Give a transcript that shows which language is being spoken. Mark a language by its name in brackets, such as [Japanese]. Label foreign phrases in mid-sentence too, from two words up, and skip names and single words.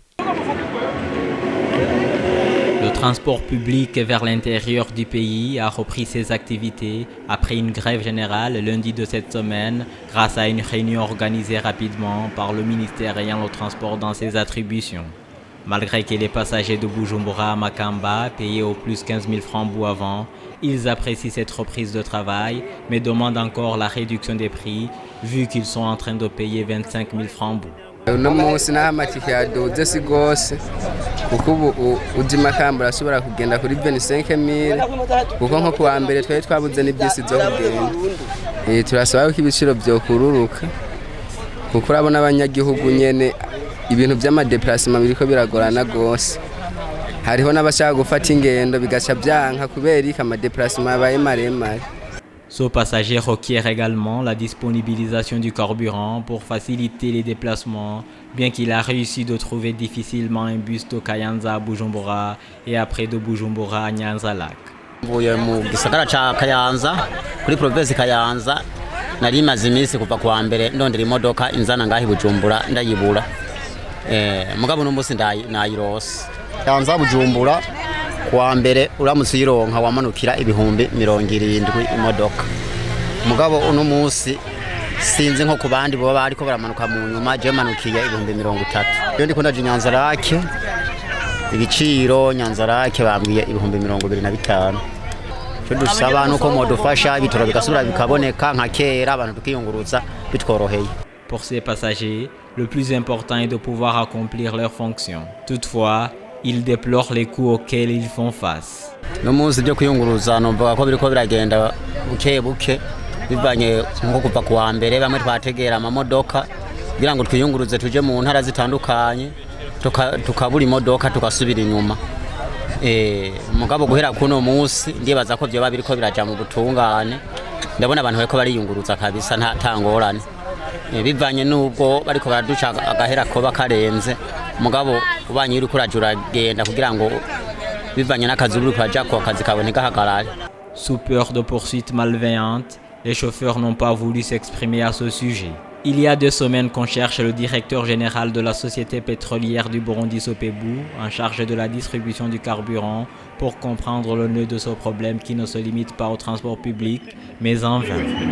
[French] Le transport public vers l'intérieur du pays a repris ses activités après une grève générale lundi de cette semaine grâce à une réunion organisée rapidement par le ministère ayant le transport dans ses attributions. Malgré que les passagers de Bujumbura à Makamba payaient au plus 15 000 francs avant, ils apprécient cette reprise de travail mais demandent encore la réduction des prix vu qu'ils sont en train de payer 25 000 francs. [Rundi] uno munsi naho amatike yaduze si gose kuko ubu uji Makamba urashobora kugenda kuri 25 000 kuko nko kuwa mbere twari twabuze n'ibyisi zo kugenda. Turasaba ko ibiciro byokururuka kuko urabona abanyagihugu nyene ibintu by'amadeplacement biriko biragorana gose. Hariho n'abashaka gufata ingendo bigaca byanka kubera iki amadeplacement abaye maremare. [French] Ce passager requiert également la disponibilisation du carburant pour faciliter les déplacements, bien qu'il a réussi de trouver difficilement un bus de Kayanza à Bujumbura et après de Bujumbura à Nyanza-Lac. [Rundi] Mvuye mu gisagara ca Kayanza kuri province Kayanza nari maze iminsi kuva kwa mbere ndondera imodoka inzana ngahi Bujumbura ndayibura mugabo n'umunsi nayirose Kayanza Bujumbura kwa mbere uramutse uyironka wamanukira ibihumbi 70 imodoka mugabo uno munsi sinzi nko kubandi bo bariko baramanuka mu nyuma je manukiye ibihumbi 30. Iyo ndiko ndaje Nyanza-Lac ibiciro Nyanza-Lac bambwiye ibihumbi 25. Cyo dusaba nuko modufasha ibitoro bigasubira bikaboneka nka kera abantu tukiyunguruza bitworoheye. [French] Pour ces passagers, le plus important est de pouvoir accomplir leurs fonctions. Toutefois, ils déplorent les coûts auxquels ils font face. [Rundi] No munsi byo kuyunguruza numva ko biriko biragenda buke bivanye nko kuva kuwa mbere bamwe twategera amamodoka kugira ngo twiyunguruze tuje mu ntara zitandukanye tukabura imodoka tukasubira inyuma. Mugabo guhera kuno munsi ndibaza ko byo babiriko biraja mu butungane ndabona abantu bariko bariyunguruza kabisa nta tangorane bivanye nubwo bariko baraduca agahera ko bakarenze mugabo ubanye uri kurajura genda kugira ngo bivanye n'akazi uri kuraja ko akazi kaboneka hagarare. [French] Sous peur de poursuites malveillantes, les chauffeurs n'ont pas voulu s'exprimer à ce sujet. Il y a 2 semaines qu'on cherche le directeur général de la société pétrolière du Burundi Sopebu, en charge de la distribution du carburant, pour comprendre le nœud de ce problème qui ne se limite pas au transport public, mais en vain.